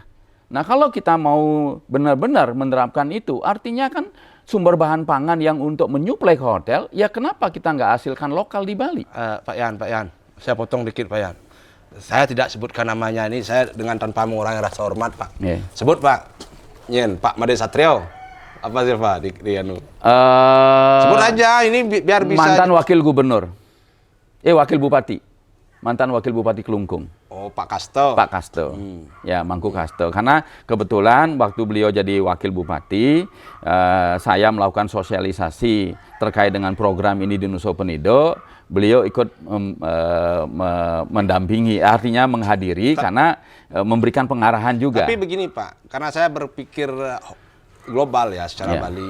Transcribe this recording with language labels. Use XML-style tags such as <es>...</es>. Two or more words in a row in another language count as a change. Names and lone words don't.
<id>Nah, kalau kita mau benar-benar menerapkan itu, artinya kan sumber bahan pangan yang untuk menyuplai ke hotel, ya kenapa kita nggak hasilkan lokal di Bali? Pak Yan, saya potong dikit Pak Yan. Saya tidak sebutkan namanya ini, saya dengan tanpa mengurangi rasa hormat Pak. Yeah. Sebut Pak, Pak Made Satrio. Apa sih Pak di anu? Sebut aja ini biar bisa. Mantan wakil gubernur. Wakil bupati. mantan wakil bupati Kelungkung. Oh, Pak Kasto. Pak Kasto, ya Mangku Kasto. Karena kebetulan waktu beliau jadi wakil bupati, saya melakukan sosialisasi terkait dengan program ini di Nusa Penida. Beliau ikut mendampingi, artinya menghadiri karena memberikan pengarahan juga. Tapi begini Pak, karena saya berpikir global ya secara Bali.</id>